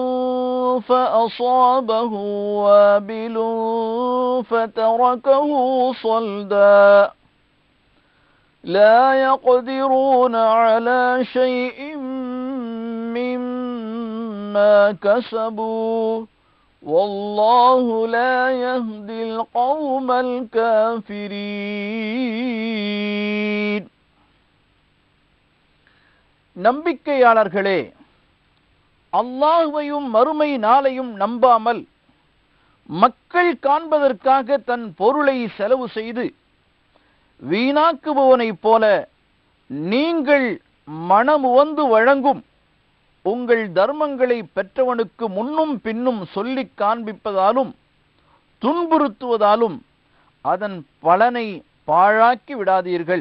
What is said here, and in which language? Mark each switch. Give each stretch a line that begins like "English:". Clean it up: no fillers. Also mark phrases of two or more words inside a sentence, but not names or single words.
Arabic: فأصابه وابل فتركه صلدا لا يقدرون على شيء مما كسبوا والله لا يهدي القوم الكافرين.
Tamil: நம்பிக்கையாளர்களே, அல்லாஹ்வையும் மறுமை நாளையும் நம்பாமல் மக்கள் காண்பதற்காக தன் பொருளை செலவு செய்து வீணாக்குபவனைப் போல நீங்கள் மனமுவந்து வழங்கும் உங்கள் தர்மங்களை பெற்றவனுக்கு முன்னும் பின்னும் சொல்லிக் காண்பிப்பதாலும் துன்புறுத்துவதாலும் அதன் பலனை பாழாக்கி விடாதீர்கள்.